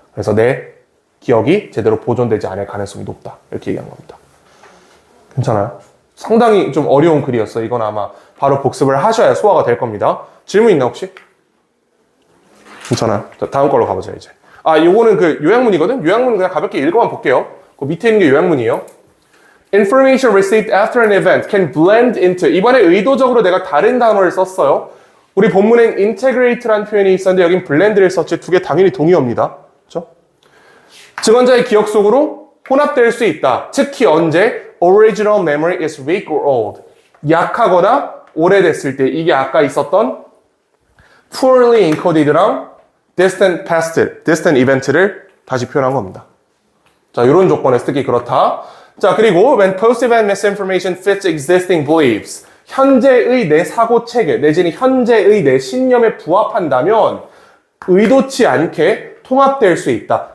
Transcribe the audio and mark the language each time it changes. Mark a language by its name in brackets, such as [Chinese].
[Korean] 그래서 내 기억이 제대로 보존되지 않을 가능성이 높다. 이렇게 얘기한 겁니다. 괜찮아요? 상당히 좀 어려운 글이었어요. 이건 아마 바로 복습을 하셔야 소화가 될 겁니다. 질문 있나 혹시? 괜찮아요? 자, 다음 걸로 가보자 이제. 요거는 그 요약문이거든? 요약문 그냥 가볍게 읽어만 볼게요. 그 밑에 있는 게 요약문이에요. [English] Information received after an event can blend into. [Korean] 이번에 의도적으로 내가 다른 단어를 썼어요. 우리 본문엔 integrate라는 표현이 있었는데 여긴 blend를 썼지. 2개 당연히 동의어입니다. 그렇죠? 증언자의 기억 속으로 혼합될 수 있다. 특히 언제? [English] Original memory is weak or old. [Korean] 약하거나 오래됐을 때. 이게 아까 있었던 poorly encoded랑 distant past, distant event를 다시 표현한 겁니다. 자, 이런 조건에서 특히 그렇다. 자, 그리고 [English] when post-event misinformation fits existing beliefs. [Korean] 현재의 내 사고체계, 내지는 현재의 내 신념에 부합한다면 의도치 않게 통합될 수 있다.